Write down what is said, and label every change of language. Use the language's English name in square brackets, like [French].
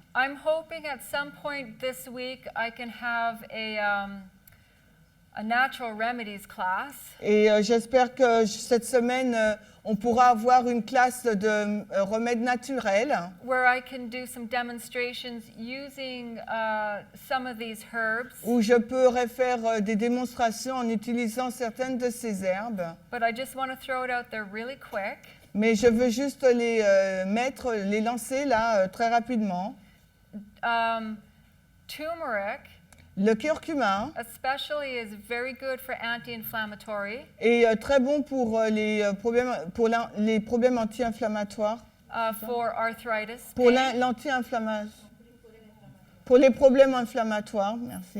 [English] I'm hoping at some point this week I can have a natural remedies class. [French] Et j'espère que cette semaine, on pourra avoir une classe de remèdes naturels. [English] Where I can do some demonstrations using some of these herbs. [French] Où je pourrai faire des démonstrations en utilisant certaines de ces herbes. [English] But I just want to throw it out there really quick. [French] Mais je veux juste les les lancer là très rapidement. [English] Turmeric. [French] Le curcuma [English] especially is very good for anti-inflammatory. [French] Est très bon pour les problèmes anti-inflammatoires. [English] For arthritis. [French] Pour l'anti-inflammation. Pour les problèmes inflammatoires, merci.